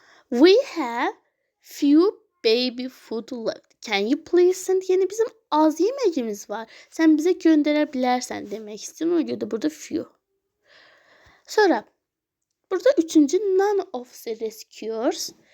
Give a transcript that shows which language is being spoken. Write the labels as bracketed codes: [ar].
[en] We have few baby food left. Can you please send? [az] Yəni bizim az yeməyimiz var. Sən bizə göndərə bilərsən demək istəyir. Ona görə də burada few. Sonra burada üçüncü [en] none of the rescuers.